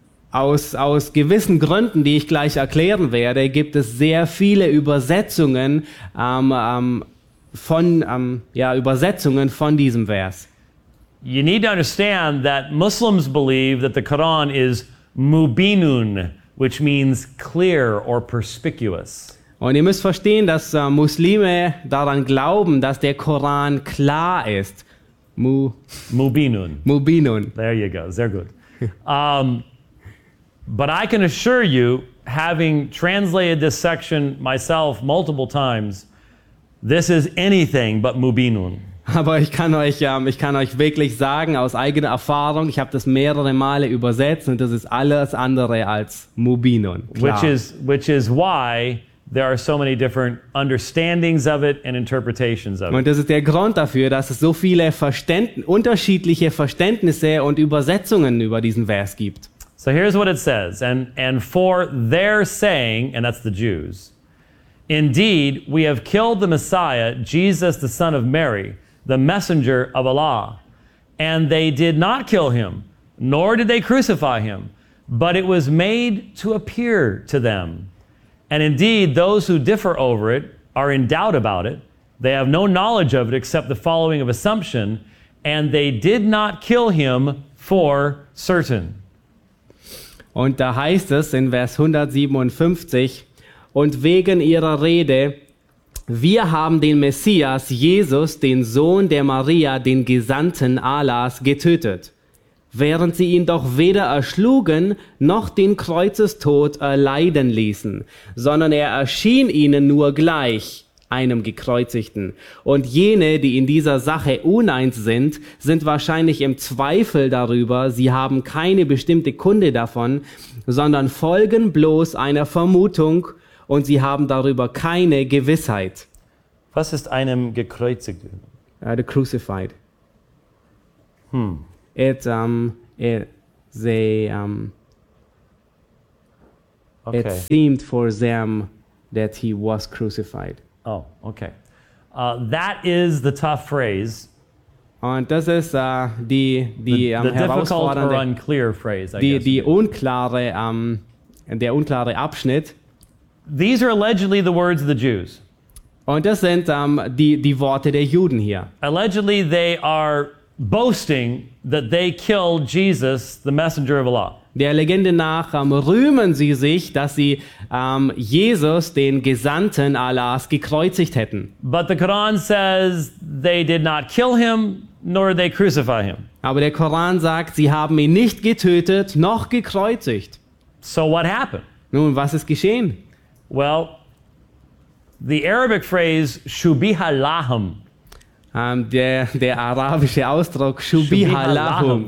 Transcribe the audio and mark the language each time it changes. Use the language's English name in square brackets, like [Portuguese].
[German] Aus gewissen Gründen, die ich gleich erklären werde, gibt es sehr viele Übersetzungen Übersetzungen von diesem Vers. [English] You need to understand that Muslims believe that the Quran is mubinun, which means clear or perspicuous. [German] Und ihr müsst verstehen, dass Muslime daran glauben, dass der Koran klar ist. [Arabic] Mubinun. Mubinun. [English] There you go. [German] Sehr gut. [English] But I can assure you, having translated this section myself multiple times, this is anything but mubinun. [German] Aber ich kann euch wirklich sagen, aus eigener Erfahrung, ich habe das mehrere Male übersetzt und das ist alles andere als mubinun. Klar. [English] Which is why there are so many different understandings of it and interpretations of it. [German] Und das ist der Grund dafür, dass es so viele unterschiedliche Verständnisse und Übersetzungen über diesen Vers gibt. [English] So here's what it says, and for their saying, and that's the Jews, indeed, we have killed the Messiah, Jesus, the son of Mary, the messenger of Allah. And they did not kill him, nor did they crucify him, but it was made to appear to them. And indeed, those who differ over it are in doubt about it. They have no knowledge of it except the following of assumption, and they did not kill him for certain. [German] Und da heißt es in Vers 157, und wegen ihrer Rede, wir haben den Messias, Jesus, den Sohn der Maria, den Gesandten Allahs, getötet, während sie ihn doch weder erschlugen noch den Kreuzestod erleiden ließen, sondern er erschien ihnen nur gleich, einem Gekreuzigten. Und jene, die in dieser Sache uneins sind, sind wahrscheinlich im Zweifel darüber, sie haben keine bestimmte Kunde davon, sondern folgen bloß einer Vermutung und sie haben darüber keine Gewissheit. Was ist einem Gekreuzigten? [English] The crucified. It seemed for them that he was crucified. Oh, okay. That is the tough phrase. [German] Und das ist der unklare Abschnitt. [English] These are allegedly the words of the Jews. [German] Und das sind die Worte der Juden hier. [English] Allegedly they are boasting that they killed Jesus, the messenger of Allah. [German] Der Legende nach rühmen sie sich, dass sie Jesus, den Gesandten Allahs, gekreuzigt hätten. [English] But the Quran says they did not kill him, nor did they crucify him. [German] Aber der Koran sagt, sie haben ihn nicht getötet, noch gekreuzigt. [English] So what happened? [German] Nun, was ist geschehen? [English] Well, the Arabic phrase shubiha lahum. [German] Der arabische Ausdruck shubiha lahum.